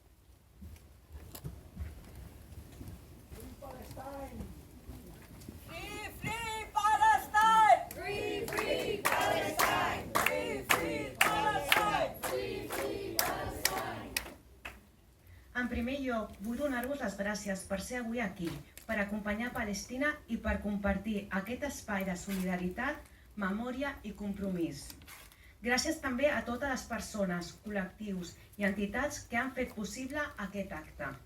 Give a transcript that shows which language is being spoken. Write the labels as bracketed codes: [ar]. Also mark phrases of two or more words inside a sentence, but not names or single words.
[en] Free Palestine! Free, free Palestine! Free, free Palestine! Free, free Palestine! Free, free Palestine! [ca] En primer lloc, vull donar-vos les gràcies per ser avui aquí, per acompanyar Palestina i per compartir aquest espai de solidaritat, memòria i compromís. Gràcies també a totes les persones, col·lectius i entitats que han fet possible aquest acte.